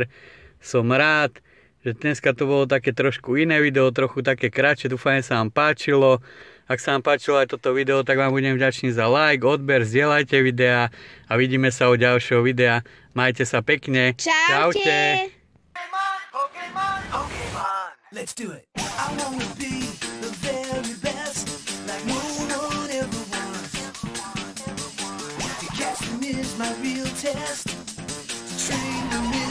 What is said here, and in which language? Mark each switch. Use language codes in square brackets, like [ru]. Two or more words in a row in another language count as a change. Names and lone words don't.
[sk] Som rád, že dneska to bolo také trošku iné video, trochu také kratšie, dúfam, že sa vám páčilo. Ak sa vám páčilo aj toto video, tak vám budem vďačný za like, odber, zdieľajte videa a vidíme sa u ďalšieho videa. Majte sa pekne. Čaute. [en] Let's do it. I wanna be the very best, like no one ever was. To catch me is my real test. Train